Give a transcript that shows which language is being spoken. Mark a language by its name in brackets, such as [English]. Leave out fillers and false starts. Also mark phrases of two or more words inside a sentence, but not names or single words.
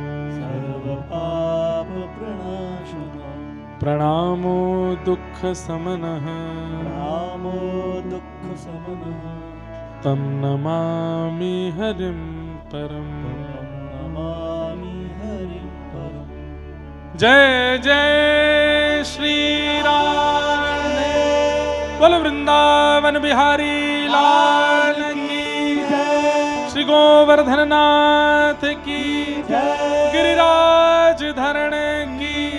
[Sanskrit] सर्वपाप प्रणाशनं प्रणामो दुःख समनः रामो दुःख समनः तं नमामि हरिं परम्। नमामि हरिं परम्। [Hindi] जय जय श्री राम बोल वृंदावन बिहारी लाल की जय श्री गोवर्धन नाथ की जय गिरिराज धरण की